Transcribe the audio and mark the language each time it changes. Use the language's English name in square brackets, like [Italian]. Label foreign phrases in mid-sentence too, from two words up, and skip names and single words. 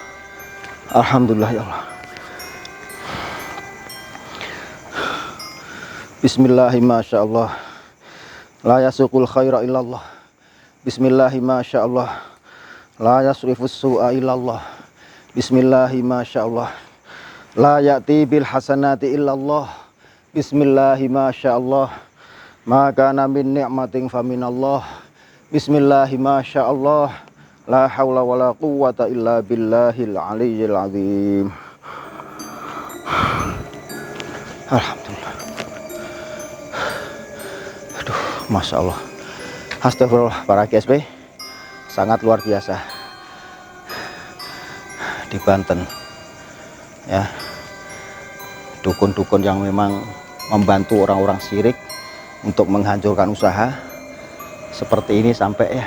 [Arabic] الحمد لله يا الله. بسم الله ما شاء الله. لا يسوق الخير إلا الله. بسم الله ما شاء الله. لا يصرف السوء إلا الله. بسم الله ما شاء الله. لا يأتي بالحسنات إلا الله. بسم الله ما شاء الله. ما من نعمة فمن الله. بسم الله ما شاء الله. لا حول ولا قوة إلا بالله العلي العظيم. Alhamdulillah. Aduh, ما شاء الله. [Indonesian] Astagfirullah, para KSP. Sangat luar biasa. Di Banten ya, dukun-dukun yang memang membantu orang-orang syirik untuk menghancurkan usaha seperti ini sampai ya.